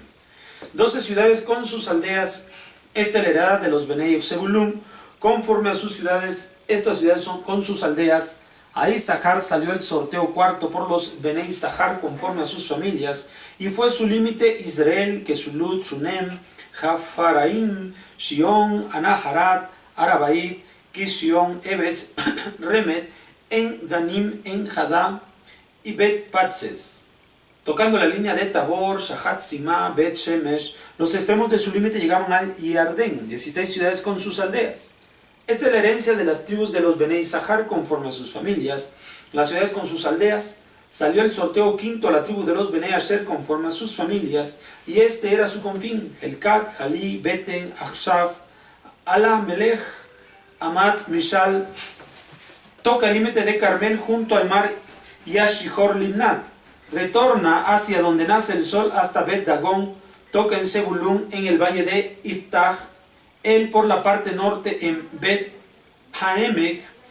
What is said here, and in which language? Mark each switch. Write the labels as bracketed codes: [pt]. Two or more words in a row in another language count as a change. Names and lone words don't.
[es] 12 ciudades con sus aldeas. Esta es la heredad de los Bené Zebulún, conforme a sus ciudades. Estas ciudades son con sus aldeas. A Isahar salió el sorteo cuarto por los Bené Isahar, conforme a sus familias, y fue su límite Israel, Kesulut, Shunem, Jafaraim, Shion, Anaharat, Arabaid, Kision, Ebetz, Remet, En Ganim, En Hadá y Bet Patzes. Tocando la línea de Tabor, Shahat Sima, Bet Shemesh, los extremos de su límite llegaban al Yardén, 16 ciudades con sus aldeas. Esta es la herencia de las tribus de los Bené Isahar conforme a sus familias, las ciudades con sus aldeas. Salió el sorteo quinto a la tribu de los Bené Asher conforme a sus familias, y este era su confín: Helkat, Jalí, Beten, Achshav, Ala, Melech, Amat, Mishal. Toca el límite de Carmel junto al mar, y a Shihor Limnat. Retorna hacia donde nace el sol hasta Bet Dagón. Toca en Zebulún, en el valle de Iftah, él por la parte norte en Bet Haemek.